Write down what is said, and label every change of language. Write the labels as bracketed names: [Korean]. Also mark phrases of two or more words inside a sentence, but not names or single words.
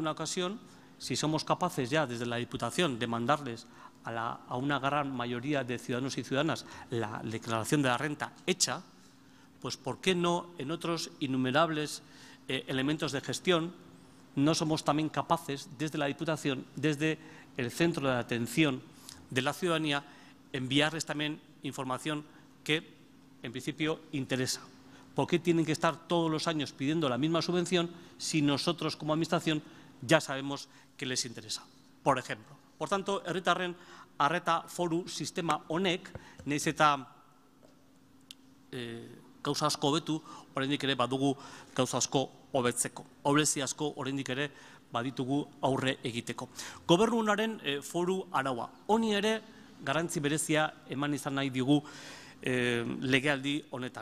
[Spanish] una ocasión, si somos capaces ya desde la Diputación de mandarles a una gran mayoría de ciudadanos y ciudadanas la declaración de la renta hecha, pues ¿por qué no en otros innumerables elementos de gestión no somos también capaces desde la Diputación, desde el centro de atención de la ciudadanía, enviarles también información que en principio interesa? ¿Por qué tienen que estar todos los años pidiendo la misma subvención si nosotros como Administración ya sabemos que les interesa? Por ejemplo. Por tanto, [Basque] herritarren arreta foru sistema honek, nahiz eta gauza asko hobetu, oraindik ere badugu gauza asko hobetzeko. Ahulezi asko oraindik ere baditugu aurre egiteko. Gobernunaren foru araua. Honi ere garrantzi berezia eman izan nahi digu legealdi honetan.